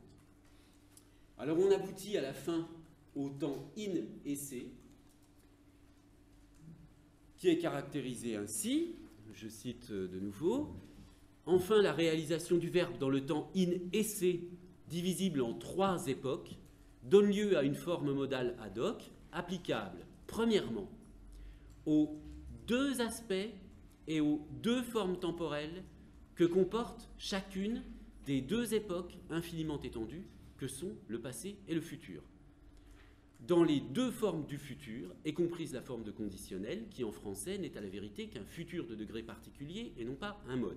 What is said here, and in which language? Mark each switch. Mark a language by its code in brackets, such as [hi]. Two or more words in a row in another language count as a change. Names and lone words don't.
[fr] Alors on aboutit à la fin au temps in et c, qui est caractérisé ainsi, je cite de nouveau, « Enfin, la réalisation du verbe dans le temps in et c, divisible en 3 époques, donne lieu à une forme modale [la] ad hoc, [fr] applicable, premièrement, aux 2 aspects et aux 2 formes temporelles que comporte chacune des 2 époques infiniment étendues que sont le passé et le futur. Dans les 2 formes du futur est comprise la forme de conditionnel qui en français n'est à la vérité qu'un futur de degré particulier et non pas un mode.